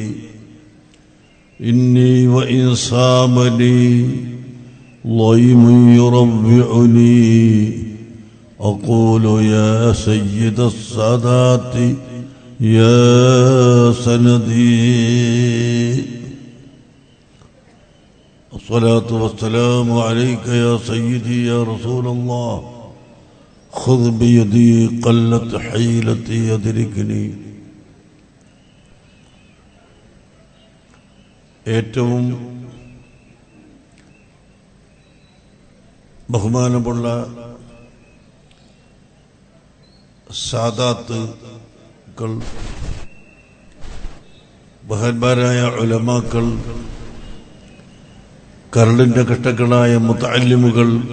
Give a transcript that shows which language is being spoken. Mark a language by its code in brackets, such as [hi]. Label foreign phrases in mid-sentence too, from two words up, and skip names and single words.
[ar] إني وإن صامني ضيم يربعني أقول يا سيد السادات يا سندي. الصلاة والسلام عليك يا سيدي يا رسول الله خذ بيدي قلت حيلتي يدركني. [ml] ഏറ്റവും ബഹുമാനമുള്ള സാദാത്തുകൾ, ബഹന്മാരായ ഉലമാക്കൾ, കരളിന്റെ കഷ്ടകളായ മുതഅല്ലിമുകൾ,